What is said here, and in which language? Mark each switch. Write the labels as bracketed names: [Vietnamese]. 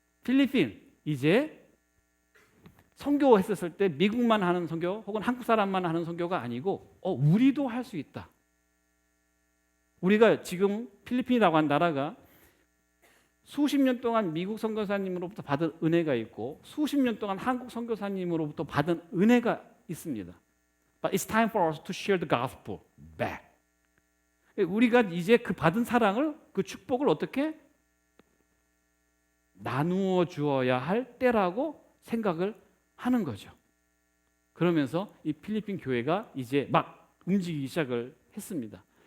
[Korean] 필리핀 이제 선교했었을 때 미국만 하는 선교 혹은 한국 사람만 하는 선교가 아니고 우리도 할 수 있다. 우리가 지금 필리핀이라고 한 나라가 수십 년 동안 미국 선교사님으로부터 받은 은혜가 있고 수십 년 동안 한국 선교사님으로부터 받은 은혜가 있습니다. [English] But it's time for us to share the gospel back. [Korean] 우리가 이제 그 받은 사랑을, 그 축복을 어떻게 나누어 주어야 할 때라고 생각을 하는 거죠. 그러면서 이 필리핀 교회가 이제 막 움직이기 시작을 했습니다.